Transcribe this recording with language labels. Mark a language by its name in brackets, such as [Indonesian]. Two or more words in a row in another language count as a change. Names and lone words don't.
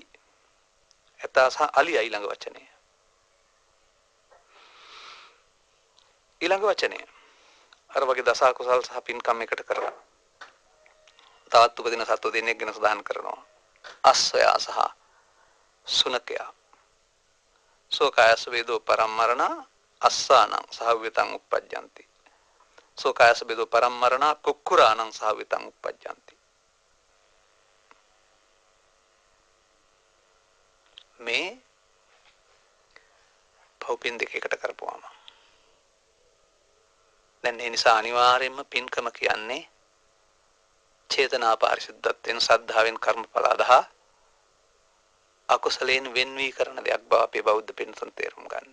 [Sinhala] ඇතා සහ අලියා ඊළඟ වචනය. ඊළඟ වචනය අර වගේ දස කුසල් සහ පින්කම් එකට කරලා තවත් උපදින සත්ව දෙනෙක් ගැන සඳහන් කරනවා. අස්සයා සහ සුනකයා. [Pali] සෝකායස වේදෝ පරම්මරණ අස්සානං සහව්‍යතං uppajjanti. සෝකායස වේදෝ පරම්මරණ කුක්කුරානං සහව්‍යතං uppajjanti. [Sinhala] මේ පව්පින් දෙකකට කරපුවාම දැන් ඒ නිසා අනිවාර්යයෙන්ම පින්කම කියන්නේ චේතනා පාරිශුද්ධත්වයෙන් සද්ධාවෙන් කර්මඵල අදහා අකුසලයෙන් වෙන් වී කරන දෙයක් බව අපේ බෞද්ධ පින්තුන් තේරුම් ගන්න.